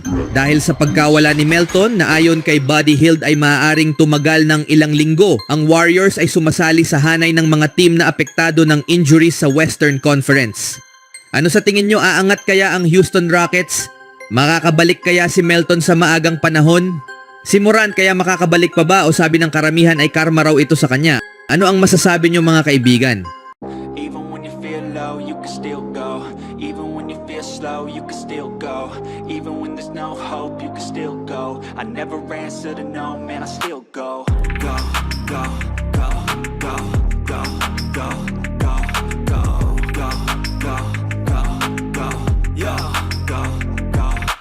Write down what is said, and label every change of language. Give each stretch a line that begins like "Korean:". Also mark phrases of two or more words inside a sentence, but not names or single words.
Filipino: Dahil sa pagkawala ni Melton na ayon kay Buddy Hield ay maaaring tumagal ng ilang linggo, ang Warriors ay sumasali sa hanay ng mga team na apektado ng injuries sa Western Conference. Ano sa tingin nyo, aangat kaya ang Houston Rockets? Makakabalik kaya si Melton sa maagang panahon? Si Morant kaya makakabalik pa ba o sabi ng karamihan ay karma raw ito sa kanya? Ano ang masasabi niyo mga kaibigan?
English: Even when you feel low, you can still go. Even when you feel slow, you can still go. Even when there's no hope, you can still go. I never answer to no, man, I still go. Go, go, go, go, go, go, go, go, go, go, go, go, yo, go, go, go.